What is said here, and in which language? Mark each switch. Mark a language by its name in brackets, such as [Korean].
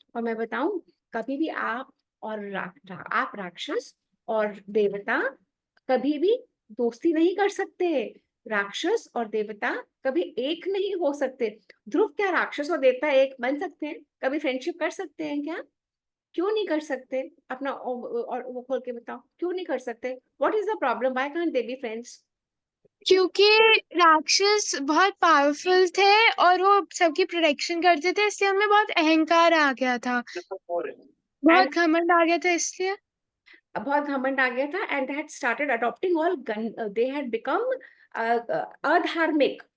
[Hindi] और मैं बताऊं, कभी भी आप और आप राक्षस और देवता कभी भी दोस्ती नहीं कर सकते। राक्षस और देवता कभी एक नहीं हो सकते। ध्रुव, क्या राक्षस और देवता एक बन सकते हैं? कभी फ्रेंडशिप कर सकते हैं क्या? क्यों नहीं कर सकते? अपना और वो खोल के बताओ, क्यों नहीं कर सकते? [English] What is the problem, why can't they be friends? [Hindi] क्योंकि राक्षस बहुत पावरफुल थे और वो सबकी प्रोटेक्शन करते थे, इसलिए उनमें बहुत अहंकार आ गया था, बहुत [English] and [Hindi] घमंड आ गया था इसलिए। बहुत घमंड आ गया था, [English] And they had started adopting all gun, they had become अधार्मिक।